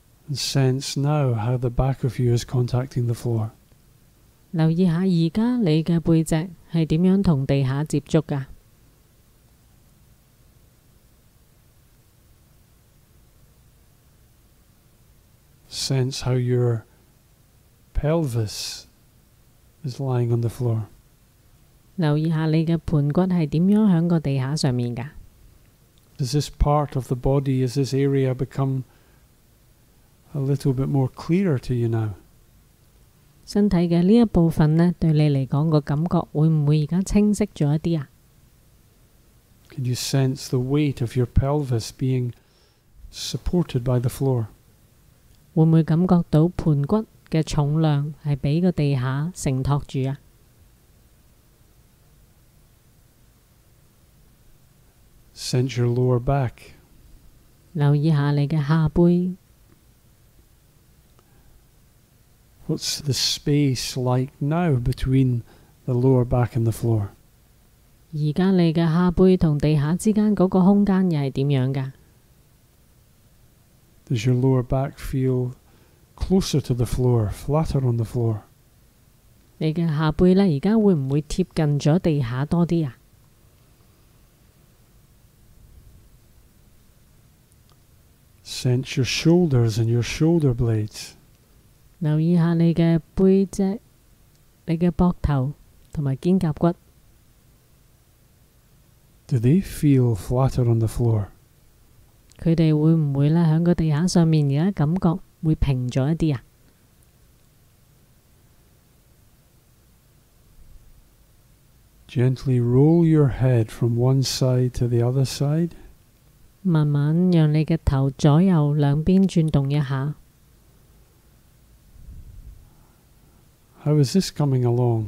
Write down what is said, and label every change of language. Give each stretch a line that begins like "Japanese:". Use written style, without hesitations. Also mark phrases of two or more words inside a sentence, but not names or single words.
English: And sense now how the back of you is contacting the floor.
Cantonese: 留意下而家你嘅背脊係點樣同地下接觸㗎。
English: Sense how your pelvis is lying on the floor.
Cantonese: 留意下你嘅盤骨係點樣喺個地下上面㗎。
English: Does this part of the body, is this area become a little bit more clearer to you now?
Cantonese: 身體嘅呢一部分呢，對你嚟講個感覺會唔會而家清晰咗一啲啊？
English: Can you sense the weight of your pelvis being supported by the floor?
Cantonese: 會唔會感覺到盤骨嘅重量係俾個地下承托住啊？
English: Sense your lower back.
Cantonese: 留意下你嘅下背。
English: What's the space like now between the lower back and the floor?
Cantonese: 而家你嘅下背同地下之間嗰個空間又係點樣㗎？
English: Does your lower back feel closer to the floor, flatter on the floor?
Cantonese: 你嘅下背呢，而家會唔會貼近咗地下多啲啊？
English: Sense your shoulders and your shoulder blades.
Cantonese: 留意下你嘅背脊、你嘅膊頭同埋肩胛骨。
English: Do they feel flatter on the floor?
Cantonese: 佢哋會唔會呢喺個地下上面而家感覺會平咗一啲啊？
English: Gently roll your head from one side to the other side.
Cantonese: 慢慢讓你嘅頭左右兩邊轉動一下。
English: How is this coming along?